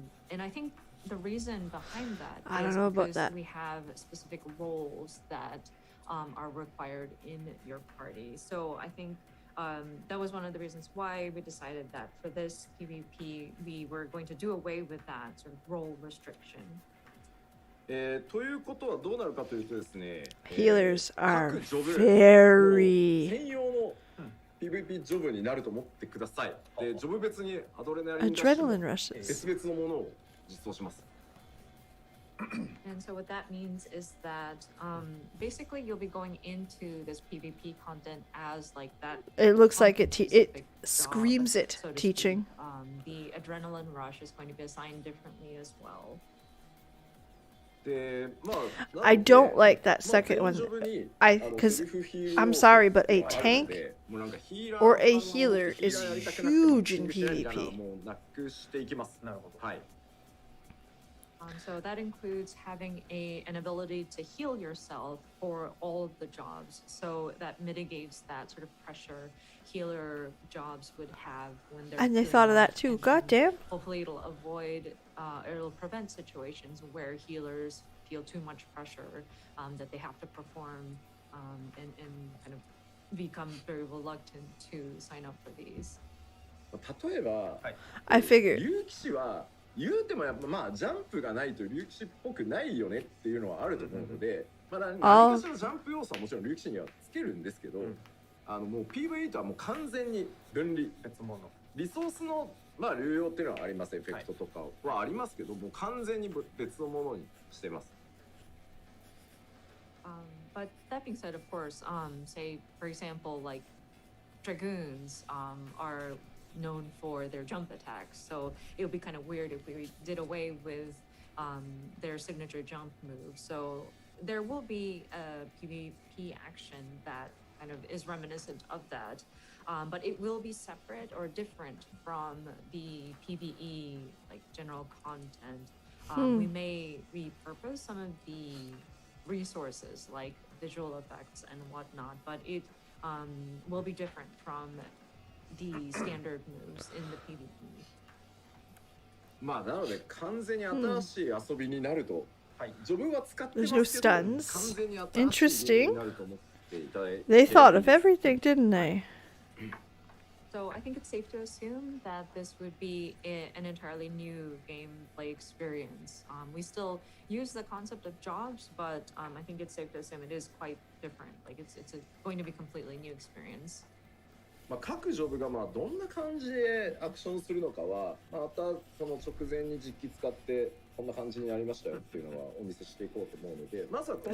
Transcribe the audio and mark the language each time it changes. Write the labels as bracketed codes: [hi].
[en] And I think the reason behind that is because we have specific roles that are required in your party. So I think that was one of the reasons why we decided that for this PvP we were going to do away with that sort of role restriction. [ja] ということはどうなるかというとですね、 [en] Healers are [ja] 各ジョブ [en] very [ja] 専用の PVP ジョブになると思ってください。で、ジョブ別にアドレナリン [en] adrenaline rushes. [ja] 別々のものを実装します。 [en] And so what that means is that basically you'll be going into this PvP content as like that. It looks like it content-specific screams job, it so to teaching. speak. The adrenaline rush is going to be assigned differently as well. [ja] で、 [en] I don't like that second one. Because I'm sorry, but a tank or a healer is huge in PvP. [ja] もうなくしていきます。なるほど。はい。 [en] So that includes having an ability to heal yourself for all of the jobs. So that mitigates that sort of pressure healer jobs would have when they're. And they thought of that too. God damn. Hopefully, it'll avoid, it'll prevent situations where healers feel too much pressure that they have to perform and kind of become very reluctant to sign up for these. [ja] 例えば、 [en] I figured. [ja] 竜騎士は言うてもやっぱジャンプがないと竜騎士っぽくないよねっていうのはあると思うので、何かしらジャンプ要素はもちろん竜騎士にはつけるんですけど、もう PV とはもう完全に分離別物。リソースの流用っていうのはあります。エフェクトとかはありますけど、もう完全に別のものにしてます。 [en] But that being said, of course, say for example, like dragoons are known for their jump attacks, so it would be kind of weird if we did away with their signature jump move. So there will be a PvP action that kind of is reminiscent of that, but it will be separate or different from the PvE like general content. We may repurpose some of the resources like visual effects and whatnot, but it will be different from the standard moves in the PvP. [ja] なので完全に新しい遊びになると、ジョブは使ってますけど、 [en] There's no stuns. [ja] 完全に新しいものになると思っていただいて。 [en] They thought of everything, didn't they? So I think it's safe to assume that this would be an entirely new gameplay experience. We still use the concept of jobs, but I think it's safe to assume it is quite different. Like it's going to be a completely new experience. [ja] 各ジョブがどんな感じでアクションするのかは、またその直前に実機使ってこんな感じになりましたよっていうのはお見せしていこうと思うので、まずはこの